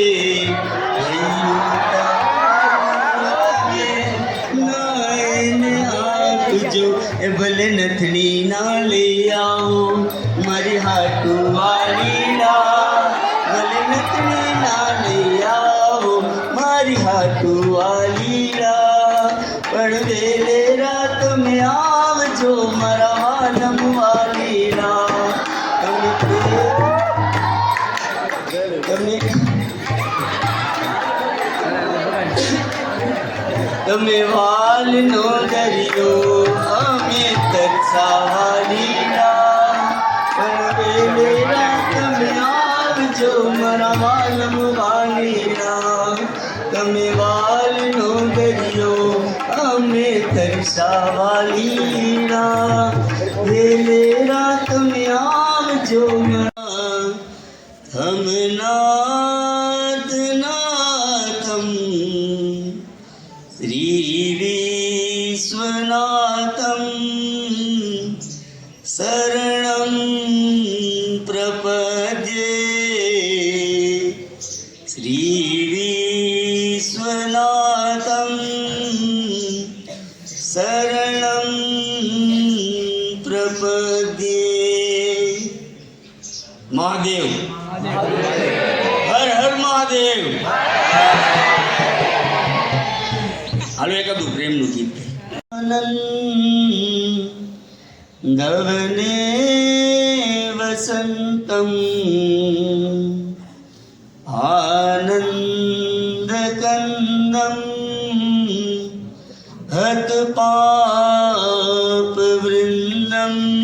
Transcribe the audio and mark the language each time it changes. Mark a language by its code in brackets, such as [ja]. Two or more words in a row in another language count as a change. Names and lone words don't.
[gu] જો ભલે નથની ના લે આઓ મારી હાટૂ વાલી ના, ભલે નથની ના લે આઓ મારી હાટૂ વાલી ના. પણ વેલે રાત મેં આવજો મારા વાલમ વાલી ના. તમે વાલ નો દરિયો અમે તરસાવાલી ના, પણ વેલે રાત में આવજો મારા વાલમ વાલી ના. તમે વાલ નો દરિયો અમે તરસાવાલી ના, વેલે રાત में આવજો મારા [sa] हम नाथ नाथम श्री विश्वनाथम शरणं प्रपद्ये. श्री विश्वनाथम शरणं प्रपद्ये. [gu] महादेव મહાદેવ. હાલો એકાદું પ્રેમનું ગીત. [sa] આનંદવને વસંતમ આનંદકંદમ હત પાપ વૃંદમ